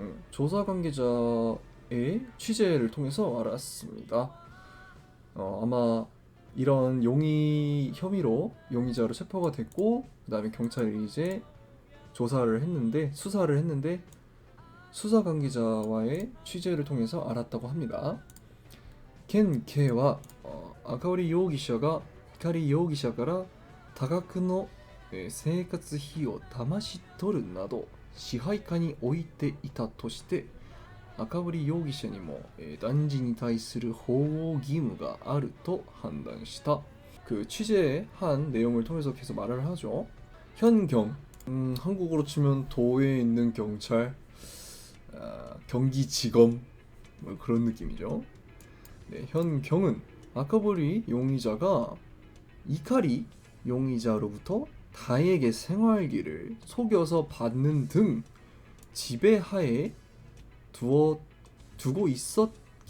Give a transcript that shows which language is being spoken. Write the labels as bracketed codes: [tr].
[ko] 조사 관계자의 취재를 통해서 알았습니다. 아마 이런 용의 혐의로 용의자로 체포가 됐고 그다음에 경찰이 이제 수사를 했는데 수사 관계자와의 취재를 통해서 알았다고 합니다. [ja] 켄케와 아카오리容疑者が光容疑者から多額の生活費を騙し取るなど支配下に置いていたとして赤堀容疑者にも男児に対する保護義務があると判断した. [ko] 그 취재한 내용을 통해서 계속 말을 하죠. 현경 한국으로 치면 도에 있는 경찰, 경기지검 뭐 그런 느낌이죠. 네, 현경은 아카보리 용의자가 이카리 용의자로부터 다에게 생활비를 속여서 받는 등 지배하에 두고 있었기